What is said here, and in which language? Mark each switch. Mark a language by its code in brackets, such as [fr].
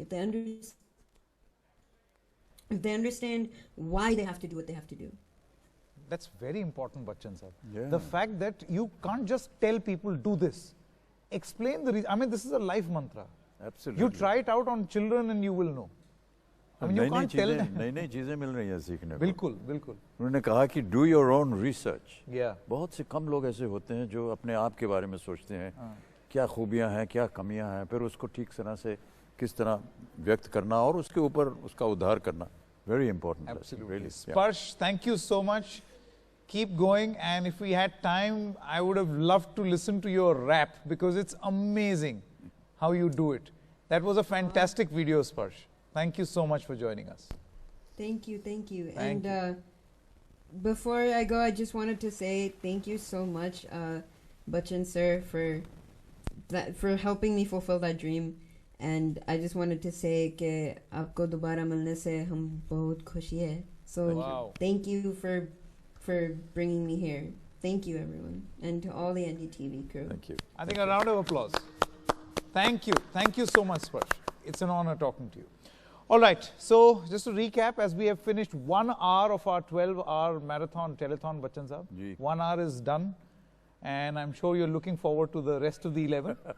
[en] If they understand why they have to do what they have to do. That's very important, Bachchan sir. Yeah. The fact that you can't just tell people do this. Explain the reason. I mean, this is a life mantra. Absolutely. You try it out on children and you will know. I mean, you can't tell them. [hi] नई चीजें मिल रही हैं सीखने को। बिल्कुल बिल्कुल। उन्होंने कहा कि [en] Do your own research. Yeah. [hi] बहुत से कम लोग ऐसे होते हैं जो अपने आप के बारे में सोचते हैं, क्या खूबियां हैं, क्या कमियां हैं, फिर उसको ठीक तरह से किस तरह व्यक्त करना और उसके ऊपर उसका उद्धार करना। [en] Very important. Absolutely. Really. Sparsh, thank you so much. Keep going, and if we had time, I would have loved to listen to your rap because it's amazing how you do it. That was a fantastic video, Sparsh. Thank you so much for joining us. Thank you, thank you. Thank and before I go, I just wanted to say thank you so much, Bachchan sir, for helping me fulfill that dream. And I just wanted to say [hi] कि आपको दोबारा मिलने से हम बहुत खुशी है. [en] So thank you for bringing me here. Thank you, everyone, and to all the NDTV crew. Thank you. I think a round of applause. Thank you so much, Sparsh. It's an honor talking to you. All right, so just to recap, as we have finished 1 hour of our 12-hour marathon telethon, Bachchan Saab, 1 hour is done, and I'm sure you're looking forward to the rest of the 11.